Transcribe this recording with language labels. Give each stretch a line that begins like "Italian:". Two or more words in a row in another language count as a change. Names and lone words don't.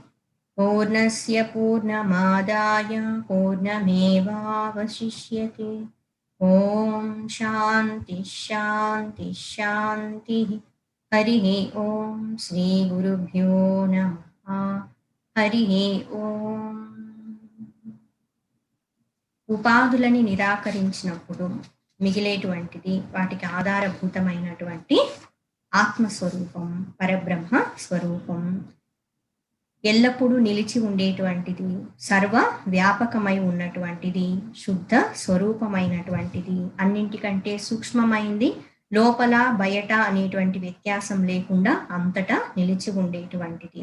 Sanskrit: पूर्णस्य पूर्णमादाय पूर्णमेवावशिष्यते. ओम् शान्ति शान्ति शान्ति. हरिः ओम् श्री गुरुभ्यो नमः. हरिः ओम्.
Telugu: ఉపాధులని నిరాకరించినప్పుడు మిగిలేటువంటిది, వాటికి ఆధారభూతమైనటువంటి ఆత్మస్వరూపం, పరబ్రహ్మ స్వరూపం, ఎల్లప్పుడూ నిలిచి ఉండేటువంటిది, సర్వ వ్యాపకమై ఉన్నటువంటిది, శుద్ధ స్వరూపమైనటువంటిది, అన్నింటికంటే సూక్ష్మమైంది, లోపల బయట అనేటువంటి వ్యత్యాసం లేకుండా అంతటా నిలిచి ఉండేటువంటిది.